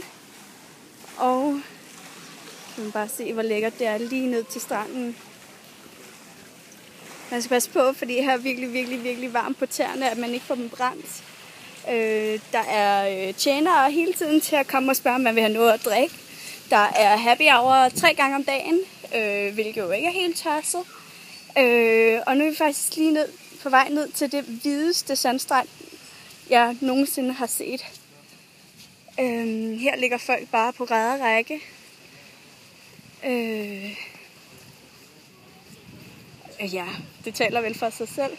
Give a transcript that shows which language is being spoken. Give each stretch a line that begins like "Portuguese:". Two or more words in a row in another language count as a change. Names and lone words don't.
Danish: Og kan man bare se, hvor lækkert det er lige ned til stranden. Man skal passe på, fordi her er virkelig varmt på tæerne, at man ikke får dem brændt. Der er tjenere hele tiden til at komme og spørge, om man vil have noget at drikke. Der er
English: happy hour
Danish: 3 gange om dagen, hvilket jo ikke er helt tosset. Og nu er vi faktisk lige på vej ned til det hvideste sandstrand, jeg nogensinde har set. Her ligger folk bare på række. Ja, det taler vel for sig selv.